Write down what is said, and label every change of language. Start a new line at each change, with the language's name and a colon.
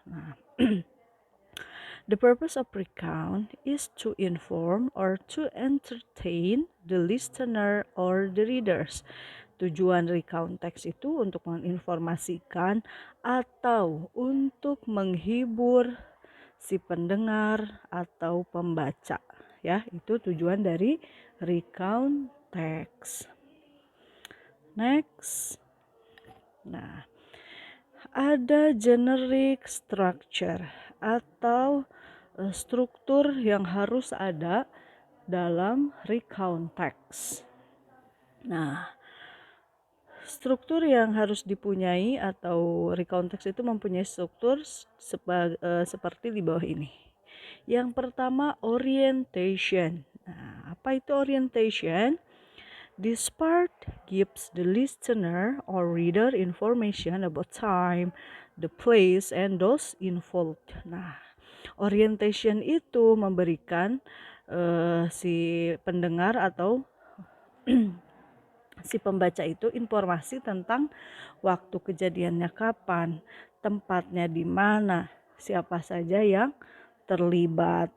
English: Nah, the purpose of recount is to inform or to entertain the listener or the readers.
Indonesian: Tujuan recount text itu untuk menginformasikan atau untuk menghibur si pendengar atau pembaca. Ya, itu tujuan dari recount text. Next. Nah, ada generic structure atau struktur yang harus ada dalam recount text. Nah, struktur yang harus dipunyai atau recount text itu mempunyai struktur seperti di bawah ini. Yang pertama, orientation. Nah, apa itu orientation?
English: This part gives the listener or reader information about time, the place, and those involved.
Indonesian: Nah, orientation itu memberikan si pendengar atau si pembaca itu informasi tentang waktu kejadiannya kapan, tempatnya di mana, siapa saja yang terlibat.